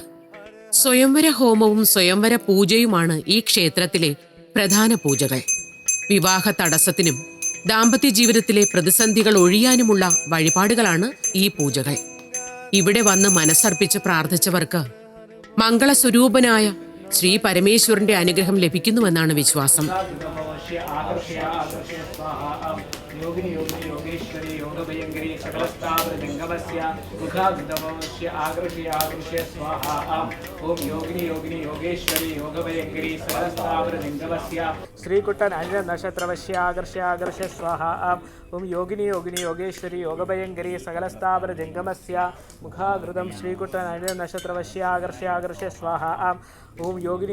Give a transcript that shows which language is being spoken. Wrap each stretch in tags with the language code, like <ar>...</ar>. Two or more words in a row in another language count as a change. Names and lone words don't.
<ml>സ്വയംവര ഹോമവും സ്വയംവര പൂജയുമാണ് ഈ ക്ഷേത്രത്തിലെ പ്രധാന പൂജകൾ. വിവാഹ തടസ്സത്തിനും ദാമ്പത്യ ജീവിതത്തിലെ പ്രതിസന്ധികൾ ഒഴിയാനുമുള്ള വഴിപാടുകളാണ് ഈ പൂജകൾ. ഇവിടെ വന്ന് മനസ്സർപ്പിച്ച് പ്രാർത്ഥിച്ചവർക്ക് മംഗളസ്വരൂപനായ ശ്രീ പരമേശ്വരന്റെ അനുഗ്രഹം ലഭിക്കുന്നുവെന്നാണ് വിശ്വാസം.</ml> <sa>योगिनी योगिनी योगेश्वरी योगभयंकरी सकलस्थावर जंगमस्य मुखाग्रदमस्य आगर्ष्य आगर्ष्य स्वाहा ओम योगिनी योगिनी योगेश्वरी योगभयंकरी सकलस्थावर जंगमस्य श्रीकुट्टन अंजन नक्षत्रवस्य आगर्ष्य आगर्ष्य स्वाहा ओम योगिनी योगिनी योगेश्वरी योगभयंकरी सकलस्थावर जंगमस्य मुखाग्रदम श्रीकुट्टन अंजन नक्षत्रवस्य आगर्ष्य आगर्ष्य स्वाहा ओम योगिनी</sa>